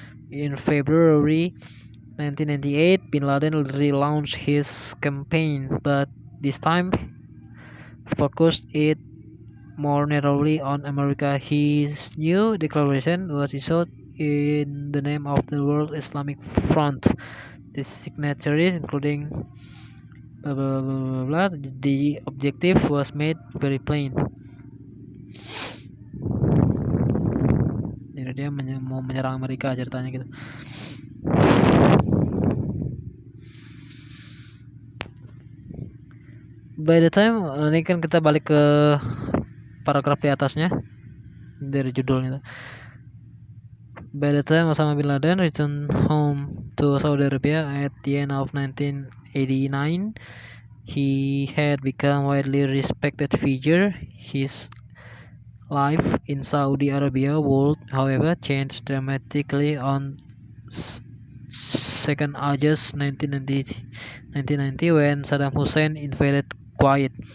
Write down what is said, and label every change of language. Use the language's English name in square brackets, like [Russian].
[English] In February 1998, Bin Laden relaunched his campaign, but this time focused it more narrowly on America. His new declaration was issued in the name of the World Islamic Front. The signatories, including blah, blah, blah, blah, blah, the objective was made very plain. [Indonesian] Jadi dia mau menyerang Amerika ceritanya gitu. [English] By the time, [Indonesian] ini kan kita balik ke paragraf di atasnya dari judulnya. [English] By the time Osama bin Laden returned home to Saudi Arabia at the end of 1989, He had become widely respected figure. His life in Saudi Arabia would, however, change dramatically on 2nd August 1990 when Saddam Hussein invaded Kuwait.